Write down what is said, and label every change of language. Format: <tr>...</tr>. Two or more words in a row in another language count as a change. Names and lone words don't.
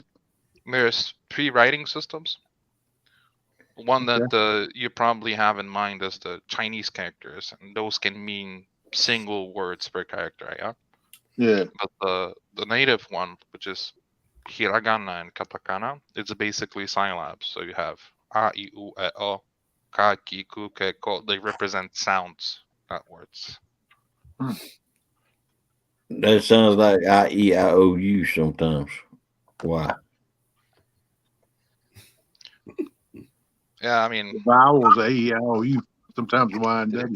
<en>there's three writing systems. One that you probably have in mind is the Chinese characters, and those can mean single words per character, yeah. Yeah. But the native one, which is hiragana and katakana, it's basically syllabs. So you have</en> <ja>a, I, u, e, o, ka, ki, ku, ke, ko.</ja> <en>They represent sounds, not words. That sounds like IEIOU sometimes. Why? Yeah, I mean, The vowels A, E, I, O, U. Sometimes Y and W.</en>